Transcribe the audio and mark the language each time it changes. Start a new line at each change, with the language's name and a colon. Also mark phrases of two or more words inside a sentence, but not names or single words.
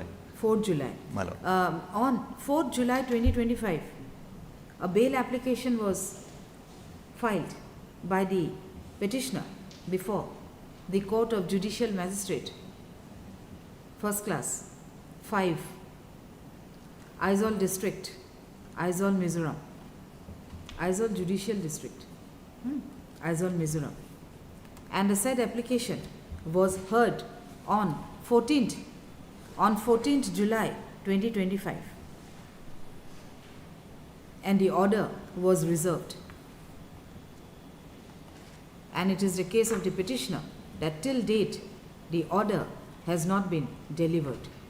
English: 4th July. My lord. On 4th July 2025, a bail application was filed by the petitioner before the Court of Judicial Magistrate, First Class, 5, Aizawl District, Aizawl, Mizoram. Aizawl Judicial District, Aizawl, Mizoram. And the said application was heard on 14th July 2025. And the order was reserved. And it is the case of the petitioner that till date the order has not been delivered.